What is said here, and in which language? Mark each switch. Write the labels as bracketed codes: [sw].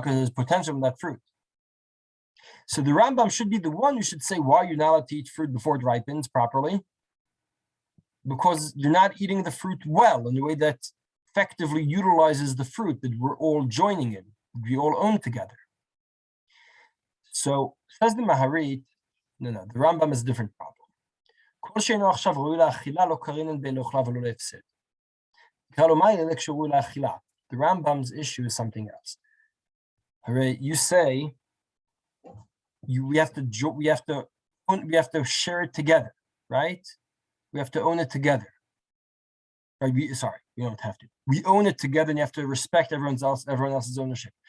[en] Because there's potential in that fruit. So the Rambam should be the one who should say why you're not allowed to eat fruit before it ripens properly. Because you're not eating the fruit well in a way that effectively utilizes the fruit that we're all joining in, we all own together. So says the Maharit, no, the Rambam is a different problem. [he] כל שאינו עכשיו ראוי לאכילה לא קרינן בין לאוכלה ולא להפסד. נקרא לו מה אלה כשראוי לאכילה. [en] The Rambam's issue is something else. Alright, you say we have to share it together, right? We have to own it together. Right? We don't have to. We own it together, and you have to respect everyone else's ownership.